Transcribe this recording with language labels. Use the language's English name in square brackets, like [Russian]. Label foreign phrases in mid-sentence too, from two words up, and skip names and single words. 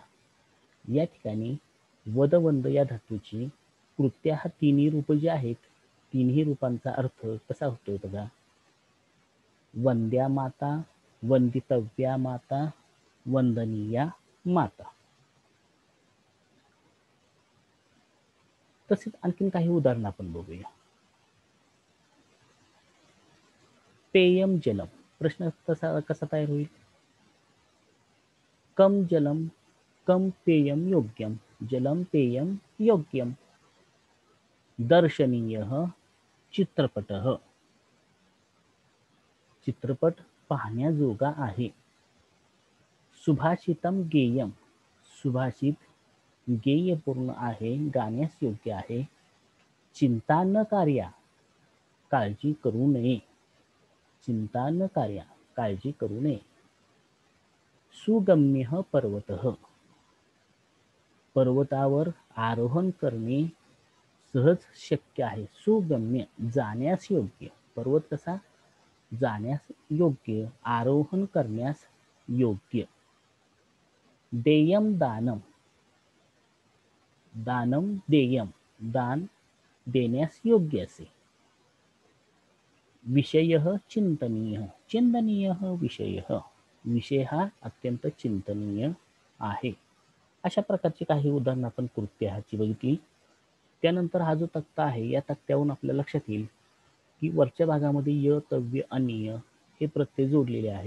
[Marathi] या ठिकाणी वदवंद या धातूची कृत्या हा तिन्ही रूप जे आहेत तिन्ही रूपांचा अर्थ कसा होतोय बघा. [Sanskrit] वंद्या माता, वंदितव्या माता, वंदनीया माता. [Marathi] तसेच आणखीन काही उदाहरण आपण बघूया. [Sanskrit] पेयम जलम. [Marathi] प्रश्न कसा तयार होईल? [Sanskrit] कम जलम, कम पेयम योग्यम, जलम पेयम योग्यम. दर्शनीयः चित्रपटः. [Marathi] चित्रपट पाहण्याजोगा आहे. [Sanskrit] सुभाषितम गेयम. [Marathi] सुभाषित गेयपूर्ण आहे, गाण्यास योग्य आहे. [Sanskrit] चिंता न कार्या, [Marathi] काळजी करू नये. [Sanskrit] चिंता न कार्या, [Marathi] काळजी करू नये. [Sanskrit] सुगम्य पर्वतः. [Marathi] पर्वतावर आरोहण करणे सहज शक्य आहे. सुगम्य जाण्यास योग्य. पर्वत कसा? जाण्यास योग्य, आरोहण करण्यास योग्य. [Sanskrit] देयम दानम. दानम देयम, [Marathi] दान देण्यास योग्य असे. विषय चिंतनीय, चिंतनीय विषय, विषय हा अत्यंत चिंतनीय आहे. अशा प्रकारची काही उदाहरणं आपण कृत्याहाची बघितली. त्यानंतर हा जो तक्ता आहे या तक्त्यावरून आपल्या लक्षात येईल की वरच्या भागामध्ये य, तव्य, अनिय हे प्रत्यय जोडलेले आहेत.